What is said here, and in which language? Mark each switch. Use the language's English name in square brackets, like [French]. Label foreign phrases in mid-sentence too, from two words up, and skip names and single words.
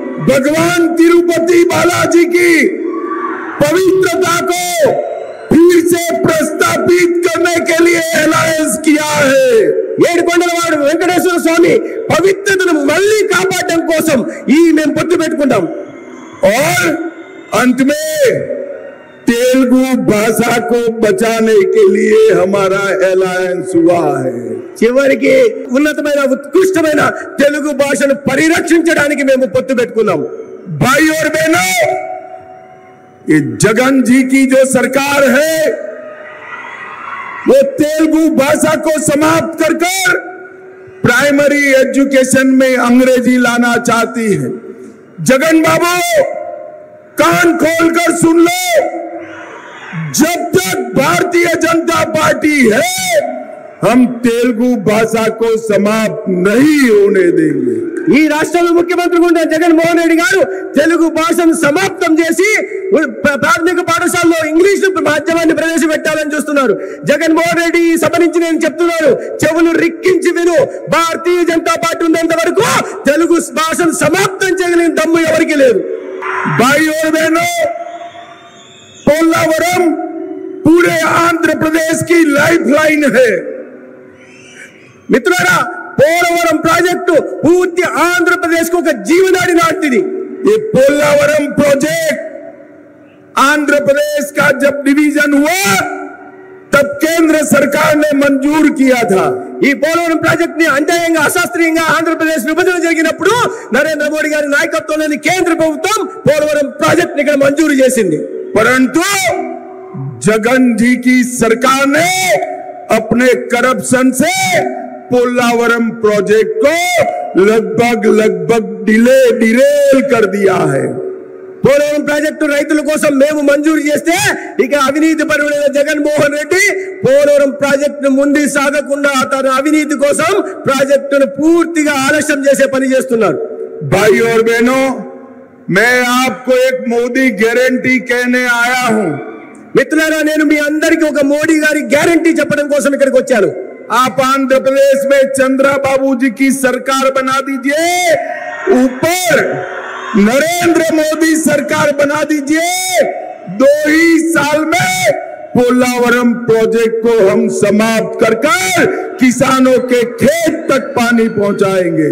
[Hindi] भगवान तिरुपति बालाजी की पवित्रता को फिर से प्रस्तापित करने के लिए अलायंस किया है। [Telugu] ఏడుకొండలవాడు వెంకటేశ్వర స్వామి పవిత్రతను మళ్ళీ కాపాడడం కోసం ఈ మేము పొత్తు పెట్టుకుంటాం। [Hindi] और अंत में तेलुगु भाषा को बचाने के लिए हमारा अलायंस हुआ है। [Telugu] చివరికి ఉన్నతమైన ఉత్కృష్టమైన తెలుగు భాషను పరిరక్షించడానికి మేము పొత్తు పెట్టుకున్నాం। [Hindi] भाई और बहनों, ये जगन जी की जो सरकार है वो तेलुगु भाषा को समाप्त कर [English] primary education [Hindi] में अंग्रेजी लाना चाहती है। जगन बाबू कान खोलकर सुन लो, जब तक भारतीय जनता पार्टी है हम तेलुगु भाषा को समाप्त नहीं होने देंगे। [Telugu] ఈ రాష్ట్రంలో ముఖ్యమంత్రి ఉండే జగన్మోహన్ రెడ్డి గారు తెలుగు భాషను సమాప్తం చేసి ప్రాథమిక పాఠశాలలో ఇంగ్లీష్ మాధ్యమాన్ని ప్రవేశపెట్టాలని చూస్తున్నారు। జగన్మోహన్ రెడ్డి ఈ సభ నుంచి నేను చెప్తున్నాను, చెవులు రిక్కించి విను, భారతీయ జనతా పార్టీ ఉన్నంత వరకు తెలుగు భాషను సమాప్తం చేయగలిగిన దమ్ము ఎవరికి లేదు। [Hindi] भाई और बहनों, पोलावरम पूरे आंध्र प्रदेश की लाइफलाइन है। मित्रों, [Telugu] పోలవరం ప్రాజెక్టు పూర్తి ఆంధ్రప్రదేశ్ को జీవనాడి నాటిది। [Hindi] ये पोलावरम प्रोजेक्ट आंध्र प्रदेश का जब डिवीजन हुआ तब केंद्र सरकार ने मंजूर किया था। [Telugu] ఈ పోలవరం ప్రాజెక్ట్ ని అన్యాయంగా అశాస్త్రీయంగా ఆంధ్రప్రదేశ్ విభజన జరిగినప్పుడు నరేంద్ర మోడీ గారి నాయకత్వంలోని కేంద్ర ప్రభుత్వం పోలవరం ప్రాజెక్ట్ ని ఇక్కడ మంజూరు చేసింది। [Hindi] परंतु जगन जी की सरकार ने अपने करप्शन से पोलावरम प्रोजेक्ट को लगभग डिरेल कर दिया है। [Telugu] పోలవరం ప్రాజెక్టు రైతుల కోసం మేము మంజూరు చేస్తే ఇక అవినీతి పరుడైన జగన్మోహన్ రెడ్డి పోలవరం ప్రాజెక్టును ముందుకు సాగకుండా తన అవినీతి కోసం ప్రాజెక్టును పూర్తిగా ఆలస్యం చేసే పని చేస్తున్నారు। [Hindi] भाई और बहनों, मैं आपको एक मोदी गारंटी कहने आया हूं। [Telugu] మిత్రులారా, నేను మీ అందరికీ ఒక మోడీ గారి గ్యారంటీ చెప్పడం కోసం ఇక్కడికి వచ్చాను। [Hindi] आप आंध्र प्रदेश में चंद्रा बाबू जी की सरकार बना दीजिए, ऊपर नरेंद्र मोदी सरकार बना दीजिए। 2 ही साल में पोलावरम प्रोजेक्ट को हम समाप्त कर किसानों के खेत तक पानी पहुंचाएंगे।